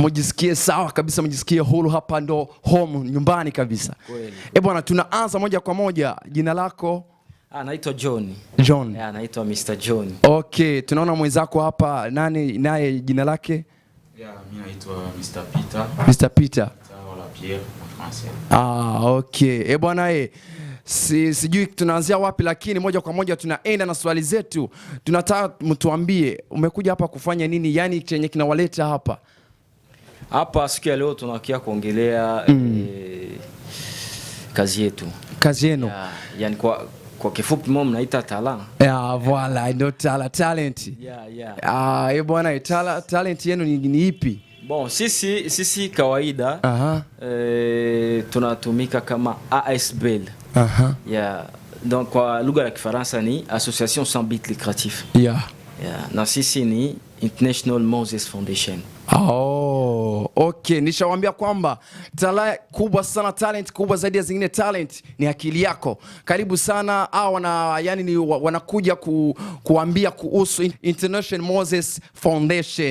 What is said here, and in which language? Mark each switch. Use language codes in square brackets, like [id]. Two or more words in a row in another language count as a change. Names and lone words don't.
[sw] Mjisikie sawa kabisa, mjisikie huru, hapa ndo home, nyumbani kabisa. Kweli. Bwana, tunaanza moja kwa moja. Jina lako? Naitwa John. Naitwa Mr. John. Okay, tunaona mwenzako hapa, nani naye jina lake? Mimi naitwa Mr. Peter. Mr. Peter. Wala Pierre [fr] en français. [sw] Okay. Bwana, sijui tunaanzia wapi, lakini moja kwa moja tunaenda na swali zetu. Tunataka mtuambie umekuja hapa kufanya nini, yani chenye kinawaleta hapa. Hapa siku ya leo tunakia kuongelea kazi yetu. Kazi yenu. Yani kwa kifupi mimi naita talent. Voilà, ndio talent. Bwana, talent yenu ni ipi? Bon, sisi kawaida tunatumika kama ASBL. Donc kwa lugha ya Kifaransa ni [fr] Association sans but lucratif. [sw] Na sisi ni International Moses Foundation. Okay, nishawaambia kwamba talent kubwa zaidi ya zingine talent ni akili yako. Karibu sana. Wanakuja kuambia kuhusu International Moses Foundation.